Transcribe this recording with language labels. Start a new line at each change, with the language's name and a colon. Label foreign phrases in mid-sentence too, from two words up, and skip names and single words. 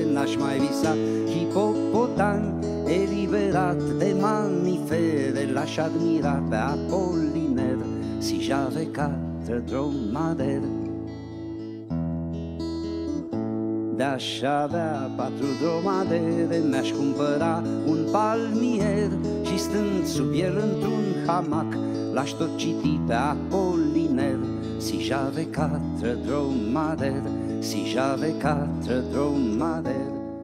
Romanian: n-aș mai visa hipopotam, eliberat de mamifere, l-aș admira pe Apollinaire,
French: si j'avais 4 dromadaires.
Romanian: De-aș avea 4 dromadere, mi-aș cumpăra un palmier și stând sub el într-un hamac, l-aș tot citi pe Apollinaire.
French: Si j'avais 4 dromadaires, si j'avais 4 dromadaires.